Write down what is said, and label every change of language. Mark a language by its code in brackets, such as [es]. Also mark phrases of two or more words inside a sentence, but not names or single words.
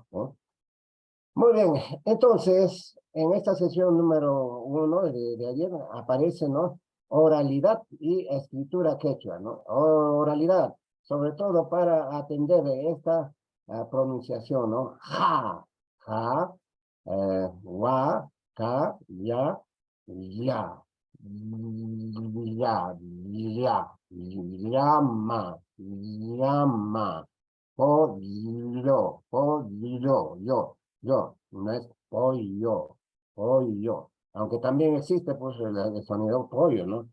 [es] Muy bien, entonces, en esta sesión número 1 de ayer aparece, ¿no? oralidad y escritura quechua, ¿no? Oralidad, sobre todo para atender esta pronunciación, ¿no? Ja, wa, ka, ya, ya, llama, llama, pollo, yo, no es pollo, aunque también existe pues el sonido pollo, ¿no?